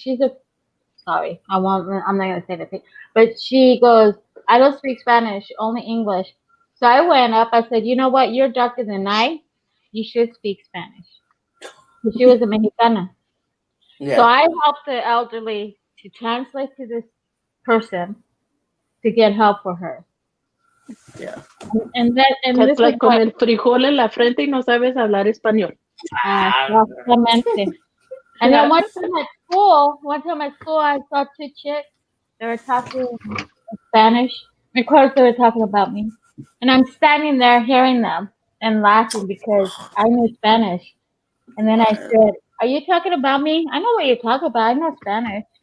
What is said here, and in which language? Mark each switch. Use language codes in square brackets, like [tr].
[en] She's a sorry, I'm not gonna say the thing, but she goes, I don't speak Spanish, only English. So I went up. I said, you know what? You're darker than I. You should speak Spanish. 'Cause she was a Mexicana. So Yeah. I helped the elderly to translate to this person to get help for her. Yeah. And That's this is like con what [es] el frijol en la frente y no sabes hablar español. Ah, exactamente. [en] And then one time at school, I saw two chicks. They were talking Spanish. Of course, they were talking about me. And I'm standing there hearing them and laughing because I knew Spanish. And then I said, "Are you talking about me? I know what you're talking about. I know Spanish."